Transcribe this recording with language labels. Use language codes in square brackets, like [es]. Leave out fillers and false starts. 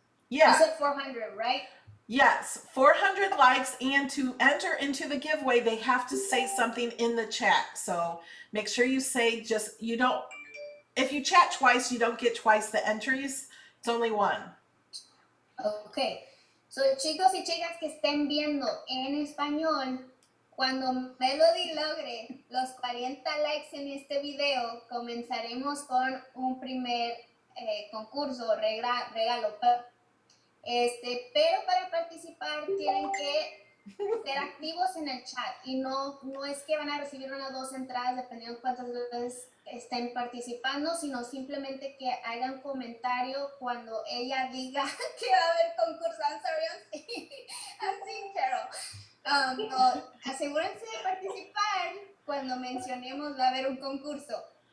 [en] You Yeah. said 400, right? Yes. 400 likes, and to enter into the giveaway, they have to say something in the chat. So make sure you say if you chat twice, you don't get twice the entries. It's only one. Okay. [es] So, chicos y chicas que estén viendo en español, cuando Melody logre los 40 likes en este video, comenzaremos con un primer concurso, regalo. Pero para participar tienen que ser activos en el chat, y no es que van a recibir una o dos entradas dependiendo de cuántas veces estén participando, sino simplemente que hagan comentario cuando ella diga que va a haber concurso. [en] I'm sorry, I'm seeing Carole. [es] No, asegúrense de participar cuando mencionemos va a haber un concurso.